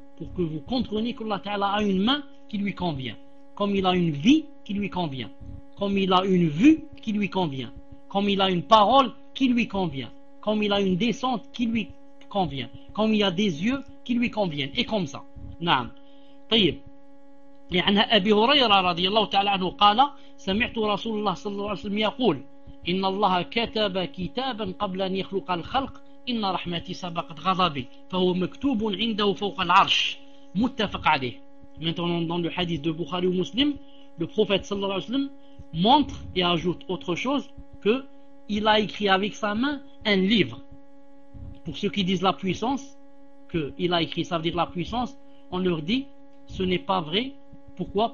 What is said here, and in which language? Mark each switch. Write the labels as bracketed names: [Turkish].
[French] Pour que vous compreniez que Allah Ta'ala a une main qui lui convient. Comme il a une vie qui lui convient. Comme il a une vue qui lui convient. Comme il a une parole qui lui convient, comme il a une descente qui lui convient, comme il a des yeux qui lui conviennent, et comme ça. [Arabic] Naam. طيب. يعني أبي هريرة رضي الله تعالى عنه قال سمعت رسول الله صلى الله عليه وسلم يقول إن الله كتب كتابا قبل أن يخلق الخلق إن رحمتي سبقت غضبي فهو مكتوب عنده فوق العرش. متفق عليه. [French] Maintenant dans le hadith de Bukhari ou Muslim, le prophète [Arabic] صلى الله عليه وسلم [French] montre et ajoute autre chose que il a écrit avec sa main un livre. Pour ceux qui disent la puissance, qu'il a écrit, ça veut dire la puissance, on leur dit, ce n'est pas vrai. Pourquoi?